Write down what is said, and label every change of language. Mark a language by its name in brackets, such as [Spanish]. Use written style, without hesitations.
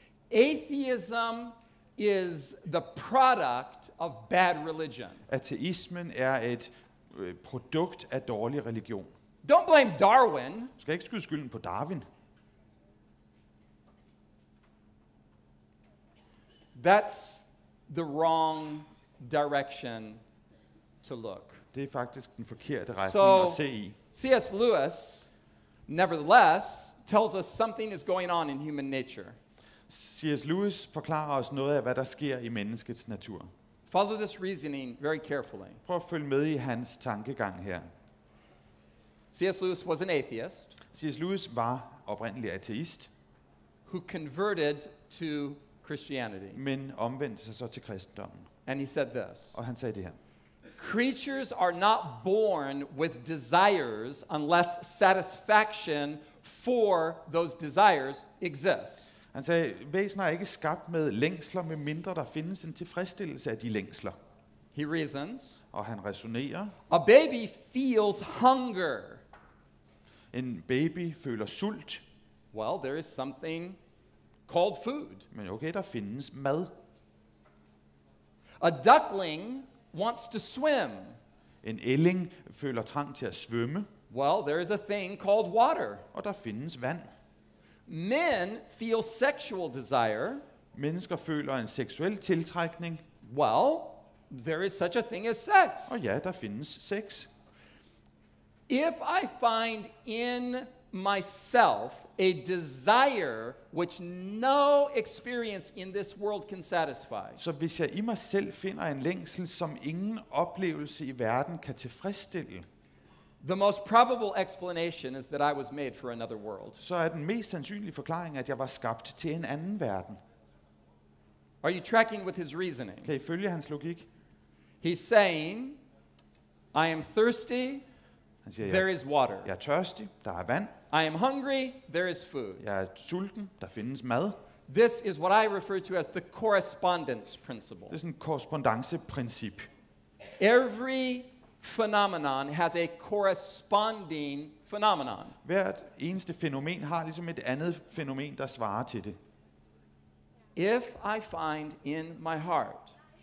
[English] Atheism is the product of bad religion. [Danish] Ateismen er et produkt af dårlig religion. [English] Don't blame Darwin. [Danish] Du skal ikke skyde skylden på Darwin. [English] That's the wrong direction to look. [Danish] Det er faktisk den forkerte retning [English] So, [Danish] at se i. [English] C.S. Lewis, nevertheless, tells us something is going on in human nature. [Danish] C.S. Lewis forklarer os noget af, hvad der sker i menneskets natur. [English] Follow this reasoning very carefully. [Danish] Prøv at følge med i hans tankegang her. [English] C.S. Lewis was an atheist [Danish] C.S. Lewis var oprindelig ateist, [English] who converted to Christianity. [Danish] men omvendte sig så til kristendommen. [English] And he said this: [Danish] Og han sagde det her. [English] creatures are not born with desires unless satisfaction for those desires exists. [Danish] Han sagde, væsener er ikke skabt med længsler, med mindre der findes en tilfredsstillelse af de længsler. [English] He reasons. [Danish] Og han resonerer. [English] A baby feels hunger. [Danish] En baby føler sult. [English] Well, there is something called food. [Danish] Men okay, der findes mad. [English] A duckling wants to swim. [Danish] En ælling føler trang til at svømme. [English] Well, there is a thing called water. [Danish] Og der findes vand. [English] Men feel sexual desire. [Danish] Mennesker føler en seksuel tiltrækning. [English] Well, there is such a thing as sex. [Danish] Og ja, der findes sex. [English] If I find in myself a desire which no experience in this world can satisfy, [Danish] Så hvis jeg i mig selv finder en længsel, som ingen oplevelse i verden kan tilfredsstille, [English] the most probable explanation is that I was made for another world. [Danish] så er den mest sandsynlige forklaring, at jeg var skabt til en anden verden. [English] Are you tracking with his reasoning? [Danish] Kan I følge hans logik? [English] He's saying, I am thirsty, [Danish] Han siger, [English] there is water. [Danish] jeg er tørstig, der er vand. [English] I am hungry, there is food. [Danish] Jeg er sulten, der findes mad. [English] This is what I refer to as the correspondence principle. [Danish] Det er sådan et korrespondanceprincip. [English] Every phenomenon has a corresponding phenomenon. [Danish] Hvert eneste fænomen har ligesom et andet fænomen, der svarer til det. [English] If I find in my heart,